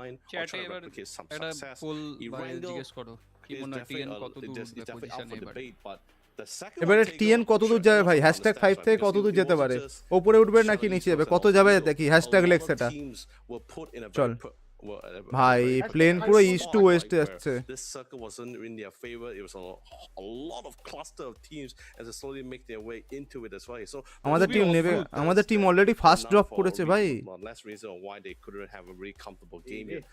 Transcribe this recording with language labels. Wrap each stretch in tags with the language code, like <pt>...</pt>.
<bn>চ্যাটে এবার একটা পোল জিজ্ঞেস করো কি মনে হয় টিএন কত দূর পজিশনে এবারে। এবারে টিএন কত দূর যাবে ভাই, হ্যাশট্যাগ 5 থেকে কত দূর যেতে পারে, ওপরে উঠবে নাকি নিচে যাবে, কত যাবে দেখি, হ্যাশট্যাগ লেখ সেটা। চল ভাই প্লেন পুরো ইস্ট টু ওয়েস্ট যাচ্ছে</bn> <en>This circle wasn't in their favor. It was a lot of cluster of teams as they slowly make their way into it as well. So</en> <bn>আমাদের টিম নেবে, আমাদের team already first drop করেছে ভাই,</bn> <en>less reason why they couldn't have a really comfortable game.</en>